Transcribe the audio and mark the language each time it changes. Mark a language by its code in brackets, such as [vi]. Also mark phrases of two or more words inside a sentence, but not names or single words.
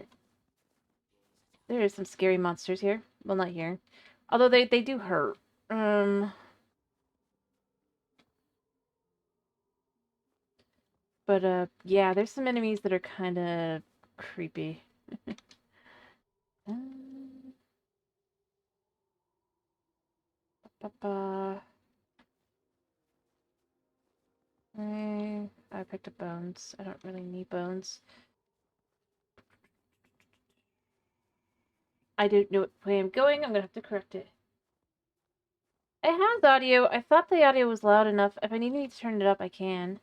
[en] There are some scary monsters here. Well, not here. Although they do hurt. But yeah, there's some enemies that are kind of creepy. Um, ba, ba. I picked up bones. I don't really need bones. I don't know what way I'm going. I'm gonna have to correct it. It has audio. I thought the audio was loud enough. If I need to turn it up, I can.